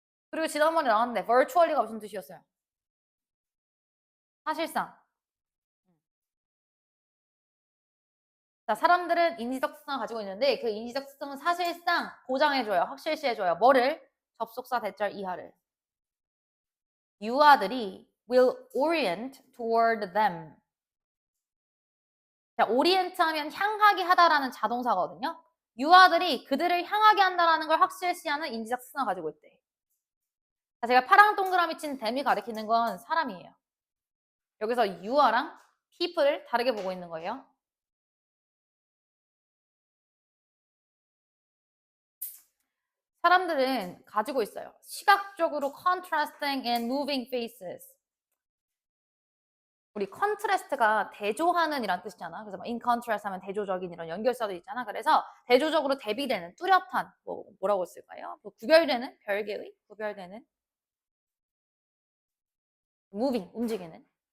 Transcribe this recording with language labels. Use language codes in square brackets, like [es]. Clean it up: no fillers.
[ko] 그리고 지난번에 나왔는데 virtually가 무슨 뜻이었어요? 사실상. 자, 사람들은 인지적 특성을 가지고 있는데 그 인지적 특성은 사실상 보장해줘요. 확실시해줘요. 뭐를? 접속사 대절 이하를. 유아들이 [en] will orient toward them. [ko] 자, orient 하면 향하게 하다라는 자동사거든요. 유아들이 그들을 향하게 한다라는 걸 확실시하는 인지적 특성을 가지고 있대. 자, 제가 파랑 동그라미 친 them이 가리키는 건 사람이에요. 여기서 유아랑 people을 다르게 보고 있는 거예요. 사람들은 가지고 있어요. 시각적으로 [en] contrasting and moving faces. [ko] 우리 컨트라스트가 대조하는 이란 뜻이잖아. 그래서 in contrast 하면 대조적인 이런 연결사도 있잖아. 그래서 대조적으로 대비되는 뚜렷한 뭐라고 쓸까요? 구별되는 별개의 구별되는 moving 움직이는.